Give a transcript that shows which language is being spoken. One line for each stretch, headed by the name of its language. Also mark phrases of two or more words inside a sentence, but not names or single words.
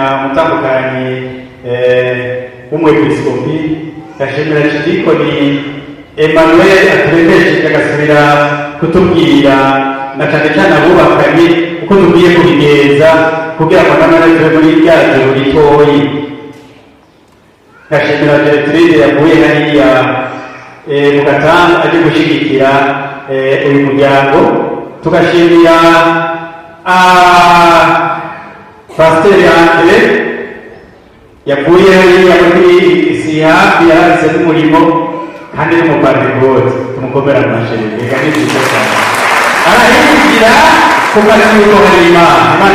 Rundi: umutandukanyi w'umwepiskopi ngashimira Kidikoni Emmanuel aturemeje agasubira kutubwira na cyane cyane abubakanye uko tugiye kubigenza kugira ngo namwe tube muri rya joro ritoyi ngashimira Gertrude yavuye hariya mu Gatanga aje gushyigikira uyu muryango tugashimira Pasiteri Andre yavuye hariya muri Sihafi yaharitse n'umurimo kandi n'umupantekote tumukomera amashyi reka ni byiza cyane arahigira kuko ari yuko hari Imana